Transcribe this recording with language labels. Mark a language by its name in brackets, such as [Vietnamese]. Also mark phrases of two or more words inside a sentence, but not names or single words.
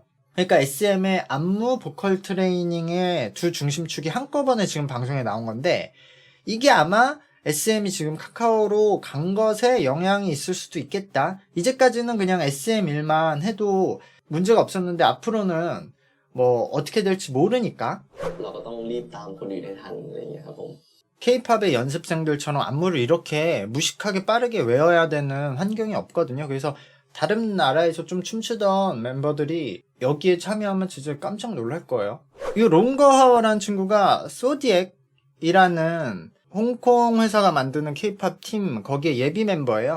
[Korean] 그러니까 SM의 안무 보컬 트레이닝의 두 중심축이 한꺼번에 지금 방송에 나온 건데, 이게 아마 SM이 지금 카카오로 간 것에 영향이 있을 수도 있겠다. 이제까지는 그냥 SM 일만 해도 문제가 없었는데 앞으로는 뭐 어떻게 될지 모르니까 [Thai] เราก็ต้องรีบตามคนอื่นให้ทันอะไรอย่างเงี้ยครับผม [Korean] K-팝의 연습생들처럼 안무를 이렇게 무식하게 빠르게 외워야 되는 환경이 없거든요. 그래서 다른 나라에서 좀 춤추던 멤버들이 여기에 참여하면 진짜 깜짝 놀랄 거예요. 이 롱거하워라는 친구가 소디엑이라는 홍콩 회사가 만드는 K-팝 팀 거기에 예비 멤버예요.